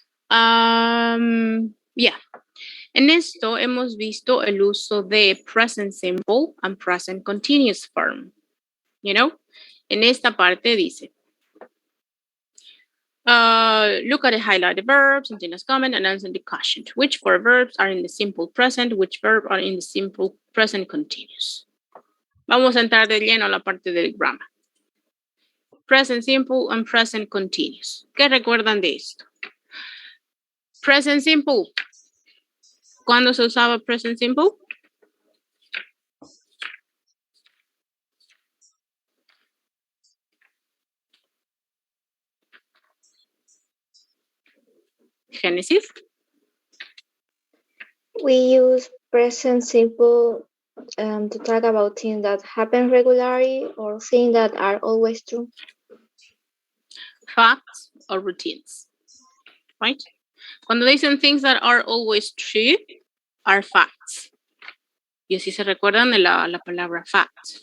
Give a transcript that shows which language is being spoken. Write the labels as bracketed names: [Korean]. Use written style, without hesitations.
[English] Yeah. [Spanish] En esto hemos visto el uso de [English] present simple and present continuous form. You know? [Spanish] En esta parte dice, [English] look at the highlighted verbs, continuous comment, and answer the question. Which four verbs are in the simple present? Which verb are in the simple present continuous? [Spanish] Vamos a entrar de lleno a la parte del grammar. [English] Present simple and present continuous. [Spanish] ¿Qué recuerdan de esto? Present simple. ¿Cuándo se usaba present simple? Genesis. [English] We use present simple to talk about things that happen regularly or things that are always true. Facts or routines, right? [Spanish] Cuando dicen [English] things that are always true, are facts. [Spanish] Y así se recuerdan de la palabra facts.